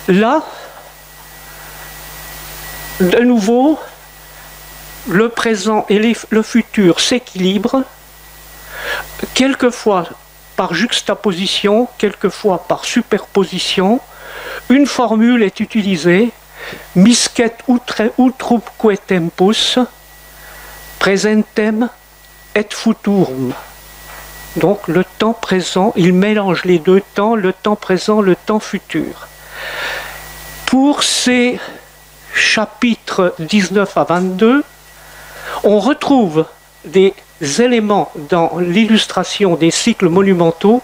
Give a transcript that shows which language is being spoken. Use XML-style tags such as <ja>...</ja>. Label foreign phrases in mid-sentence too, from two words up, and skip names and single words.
<fr>Là, de nouveau, le présent et le futur s'équilibrent, quelquefois par juxtaposition, quelquefois par superposition. Une formule est utilisée,</fr> <la>miscet utrumque tempus, presentem et futurum.</la> <fr>Donc le temps présent, il mélange les deux temps, le temps présent, le temps futur. Pour ces chapitres 19 à 22, on retrouve des éléments dans l'illustration des cycles monumentaux.</fr>